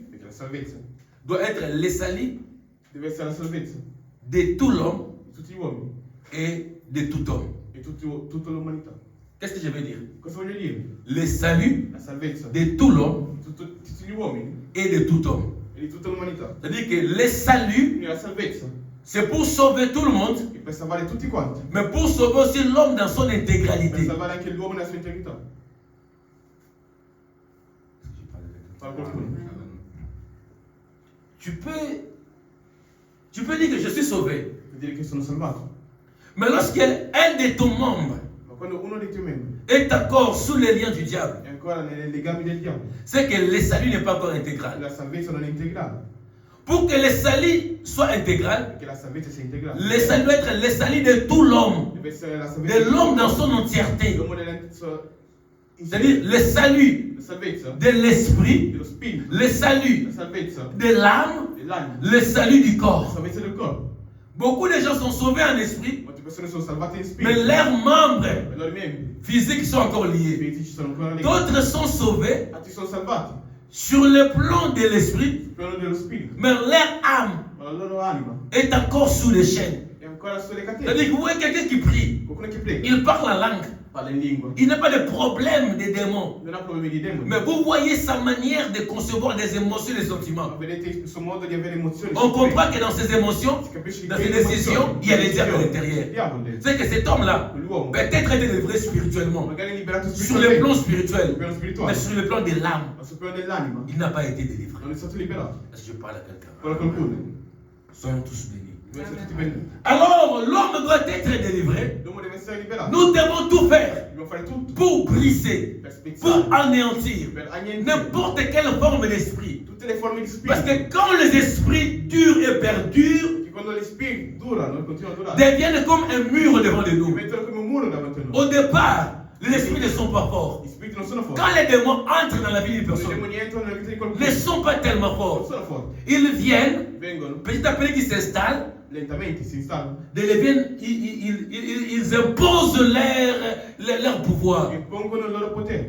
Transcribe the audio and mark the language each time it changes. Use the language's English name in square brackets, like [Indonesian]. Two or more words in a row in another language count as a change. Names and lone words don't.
[Italian] Perché la salvezza [French] doit être le salut [Italian] deve essere la salvezza [French] de tout l'homme [Italian] di tutti gli uomini [French] et de tout homme. [Italian] e tutta l'umanità. [French] Qu'est-ce que je veux dire? [Italian] Cosa voglio dire? [French] Le salut [Italian] La salvezza [French] de tout l'homme [Italian] di tutti gli uomini [French] et de tout homme. [Italian] e di tutta l'umanità. [French] C'est-à-dire que le salut, [Italian] Quindi la salvezza [French] c'est pour sauver tout le monde, [Italian] è per salvare tutti quanti, [French] mais pour sauver aussi l'homme dans son [Italian] per [French] intégralité. [Italian] salvare anche l'uomo nella sua integrità. Parla qualcuno. [French] Tu peux dire que je suis sauvé, [Italian] Per dire che sono salvato. [French] mais lorsqu'un de tes membres [Italian] Ma quando uno dei tuoi membri [French] est encore sous les liens du diable, [Italian] è ancora nei legami del diavolo, [French] c'est que le salut n'est pas encore intégral. [Italian] la salvezza non è integrale. [French] Pour que le salut soit intégral, [Italian] Perché la salvezza sia integrale. [French] le salut doit être le salut de tout l'homme, [Italian] Deve essere la salvezza [French] de l'homme dans son entièreté. [Italian] dell'uomo nella sua [French] C'est-à-dire le salut [Italian] la salvezza [French] de l'esprit, [Italian] dello spirito, [French] le salut [Italian] la salvezza [French] de l'âme, [Italian] dell'anima, [French] le salut du [Italian] la [French] corps. [Italian] salvezza del corpo. [French] Beaucoup de gens sont sauvés en esprit, [Italian] Molte persone sono salvate in [French] mais [Italian] spirito, [French] leurs membres [Italian] ma i loro membri [French] physiques sont encore liés. [Italian] fisici sono ancora legati. [French] D'autres sont sauvés [Italian] Altri sono salvati [French] sur le plan de l'esprit, [Italian] sul piano dello spirito, [French] mais leur âme [Italian] ma la loro anima [French] est encore sous les chaînes. [Italian] è ancora sulle catene. [French] C'est-à-dire que vous voyez quelqu'un qui prie, [Italian] Qualcuno che prega, [French] il parle la langue, [Italian] parla in lingua, [French] il n'a pas de problème des démons. [Italian] non ha problemi di demoni. [French] Mais vous voyez sa manière de concevoir des émotions et des [Italian] Ma [French] sentiments. [Italian] vedete il suo modo di avere emozioni. [French] On comprend que dans ses émotions, [Italian] Si capisce [French] dans [Italian] che [French] ses [Italian] le [French] décisions, [Italian] emozioni, [French] il y a le [Italian] le [French] diable à [Italian] decisioni, [French] l'intérieur. [Italian] il diavolo dentro. [French] C'est que cet homme-là [Italian] L'uomo [French] peut être délivré spirituellement, [Italian] magari è liberato [French] sur le plan [Italian] spiritualmente, sul [French] spirituel, [Italian] piano [French] mais [Italian] spirituale, [French] sur le plan de l'âme, [Italian] ma sul piano dell'anima [French] il n'a pas été délivré. [Italian] non è stato liberato. [French] Est-ce que je parle à quelqu'un? [Italian] Parla qualcuno. [French] Soyons tous bénis. [Italian] Deve essere tutti venduti. [French] Alors, l'homme doit être délivré. [Italian] L'uomo deve essere liberato. [French] Nous devons tout faire [Italian] Dobbiamo fare tutto [French] pour briser, [Italian] per [French] pour [Italian] spezzare, [French] anéantir [Italian] per annientare [French] n'importe quelle forme d'esprit. [Italian] tutte le forme di [French] Parce [Italian] spirito. [French] que quand les esprits durent et perdurent, [Italian] Che quando gli spiriti durano e continuano a durare, [French] deviennent comme un mur devant de nous. [Italian] diventano come un muro davanti a [French] Au [Italian] noi. [French] départ, les esprits ne sont pas forts. [Italian] Gli spiriti non sono forti. [French] Quand les démons entrent dans la vie d'une [Italian] Quando i [French] personne, [Italian] demoni entrano nella vita di qualcuno, [French] ne sont pas tellement [Italian] non [French] forts. [Italian] sono forti. [French] Ils viennent, [Italian] Vengono [French] petit à petit, ils s'installent, [Italian] lentamente, si installano [French] ils imposent leur pouvoir. [Italian] e pongono il loro potere.